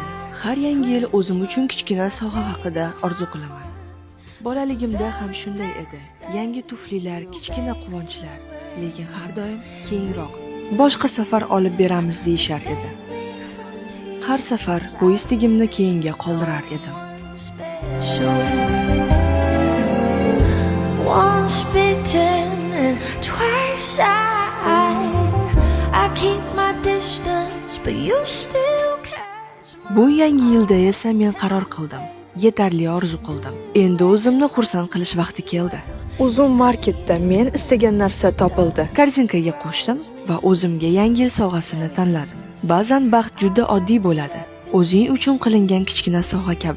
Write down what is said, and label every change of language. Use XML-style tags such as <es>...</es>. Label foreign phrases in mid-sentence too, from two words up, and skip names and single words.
<uz>Har yangi yil o'zim uchun kichkina sovg'a haqida orzu qilaman. Bolaligimda ham shunday edi. Yangi tuflilar, kichkina quvonchlar, lekin har doim keyinroq. Boshqa safar olib beramiz deyshar edi. Har safar bu istigimni keyinga qoldirar edim.</uz> <en>Once bitten and twice shy. I keep my distance, but you still catch my...</en> <uz>Bu yangi yilda esa men qaror qildim. Yetarli orzu qildim. Endi o'zimni xursand qilish vaqti keldi. Uzun marketda men istagan narsa topildi. Korzinkaga qo'shdim va o'zimga yangi yil sovg'asini tanladim. Ba'zan baxt juda oddiy bo'ladi. O'zing uchun qilingan kichkina sovg'a kabi.</uz>